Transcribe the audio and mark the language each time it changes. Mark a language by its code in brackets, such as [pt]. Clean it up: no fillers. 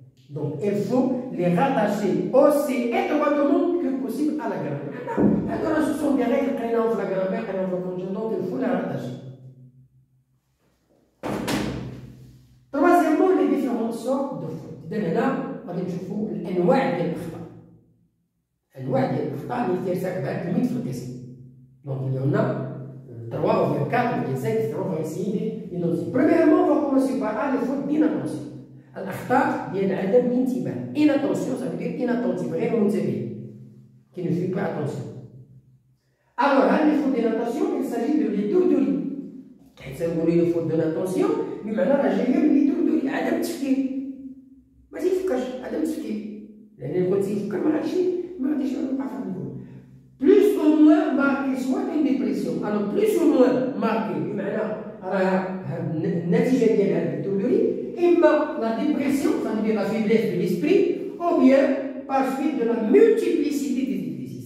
[fr] Donc, il faut les rattacher aussi étroitement que possible à la grammaire. Alors, ce sont des règles qui ont la grammaire, qui ont la conjoncture, donc il faut les rattacher. Troisièmement, les différentes sortes de fautes. [ar] هنا غادي نشوفوا الانواع ديال الاخطاء. انواع ديال الاخطاء اللي ترتكبها التلميذ في القسم. [fr] Donc il y en a 3 ou 4 ou 5, on va essayer de noter. Premièrement, on va commencer par les fautes d'inattention. [ar] الأخطاء ديال عدم الانتباه. [fr] Inattention, ça veut dire inattentif, [ar] غير منتبه. [fr] Qui ne fait pas attention. Alors, les fautes d'inattention, il s'agit de l'étourderie. [ar] حيت نقولوا لي faute d'inattention بمعنى راه جايه من l'étourderie، عدم التفكير. ما تيفكرش، عدم التفكير. لأن كون تيفكر ما غاديش يوقع في النقول. [fr] Plus ou moins marqué, soit une dépression. Alors, plus ou moins marqué [ar] بمعنى راه النتيجة ديال هذه [fr] l'étourderie إما la dépression, ça veut dire la faiblesse de l'esprit, ou bien par suite de la multiplicité des exercices.